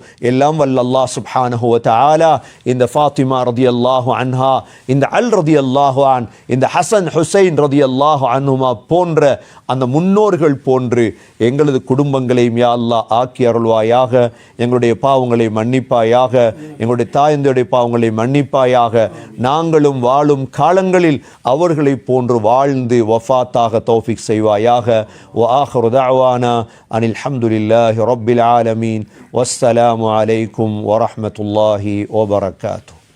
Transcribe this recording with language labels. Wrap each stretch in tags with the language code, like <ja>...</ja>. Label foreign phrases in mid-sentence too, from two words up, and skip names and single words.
<ta>எல்லாம் வல்ல அல்லாஹ்</ta> <ar>سبحانه وتعالى</ar> <ta>இந்த ஃபாத்திமா</ta> <ar>رضي الله عنها,</ar> <ta>இந்த அல்</ta> <ar>رضي الله عن,</ar> <ta>இந்த ஹசன் ஹுசைன்</ta> <ar>رضي الله عنهما</ar> <ta>போன்ற அந்த முன்னோர்கள் போன்று எங்களது குடும்பங்களையும்</ta> <ar>يا الله</ar> <ta>ஆக்கி அருள்வாயாக. எங்களுடைய பாவங்களை மன்னிப்பாயாக, எங்களுடைய தாயந்தருடைய பாவங்களை மன்னிப்பாயாக. நாங்களும் வாழும் காலங்களில் அவர்களை போன்று வாழ்ந்து வஃபாத்தாக தௌஃபீக் செய்வாயாக.</ta> <ar>وآخر دعوانا أن الحمد لله رب العالمين والسلام عليكم ورحمة الله وبركاته.</ar>